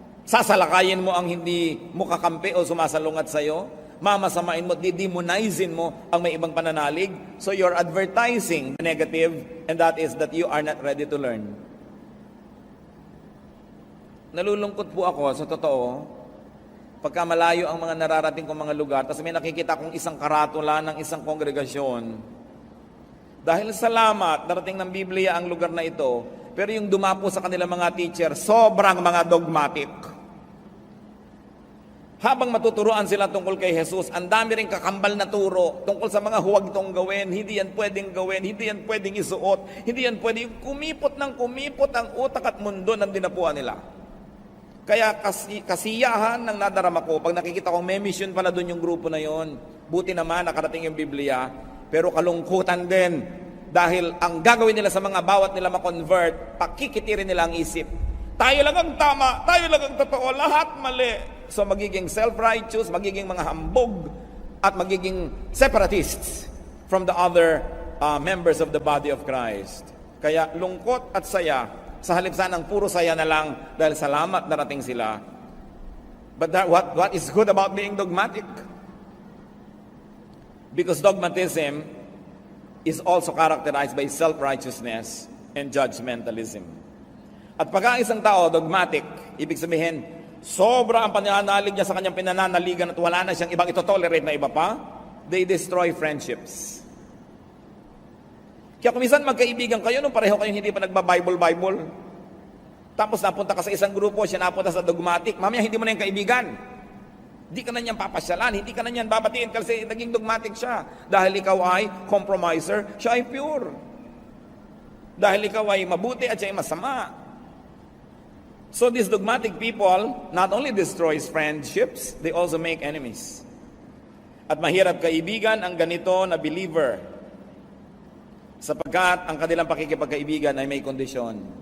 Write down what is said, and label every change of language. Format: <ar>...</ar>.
<tl>Sasalakayin mo ang hindi mo kakampi o sumasalungat sa'yo? Mamasamain mo, didemonizin mo ang may ibang pananalig?</tl> <en>So you're advertising the negative, and that is that you are not ready to learn.</en> <tl>Nalulungkot po ako, sa totoo, pagka malayo ang mga nararating kong mga lugar, tapos may nakikita kong isang karatula ng isang kongregasyon. Dahil salamat, darating ng Biblia ang lugar na ito, pero yung dumapo sa kanilang mga teacher, sobrang mga dogmatic. Habang matuturuan sila tungkol kay Jesus, ang dami rin kakambal na turo tungkol sa mga huwag itong gawin, hindi yan pwedeng gawin, hindi yan pwedeng isuot, hindi yan pwedeng kumipot ang utak at mundo ng dinapuan nila. Kaya kasiyahan ng nadarama ko, pag nakikita kong may mission pala doon yung grupo na yon, buti naman nakarating yung Biblia, pero kalungkutan din dahil ang gagawin nila sa mga bawat nila ma-convert, pakikitirin nila ang isip. Tayo lang ang tama, tayo lang ang totoo, lahat mali. So magiging self-righteous, magiging mga hambog, at magiging separatists</tl> <en>from the other members of the body of Christ.</en> <tl>Kaya lungkot at saya, sa halip sanang puro saya na lang dahil salamat narating sila.</tl> <en>But what is good about being dogmatic? Because dogmatism is also characterized by self-righteousness and judgmentalism.</en> <tl>At pagka isang tao dogmatic, ibig sabihin, sobra ang pananalig niya sa kanyang pinananaligan at wala na siyang ibang ito-tolerate na iba pa,</tl> <en>they destroy friendships.</en> <tl>Kaya kung minsan magkaibigan kayo, nung pareho kayong hindi pa nagba-Bible, tapos napunta ka sa isang grupo, siya napunta sa dogmatic, mamaya hindi mo na yung kaibigan. Hindi ka na niyan papasyalan, hindi ka na niyan babatiin kasi naging dogmatic siya. Dahil ikaw ay compromiser, siya ay pure. Dahil ikaw ay mabuti at siya ay masama.</tl> <en>So these dogmatic people not only destroys friendships, they also make enemies.</en> <tl>At mahirap kaibigan ang ganito na believer, sapagkat ang kanilang pakikipagkaibigan ay may kondisyon.</tl>